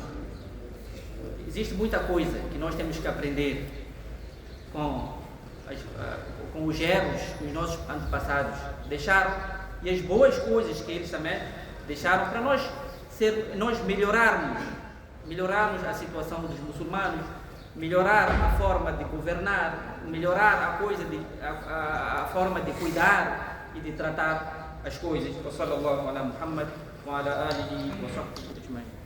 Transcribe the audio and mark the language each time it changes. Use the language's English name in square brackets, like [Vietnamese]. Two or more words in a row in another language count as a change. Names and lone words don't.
[Portuguese] Existe muita coisa que nós temos que aprender com os erros que os nossos antepassados deixaram e as boas coisas que eles também deixaram para nós melhorarmos a situação dos muçulmanos, melhorar a forma de governar, melhorar a forma de cuidar e de tratar as coisas. [Arabic] صلى الله على محمد وعلى آله وصحبه أجمعين.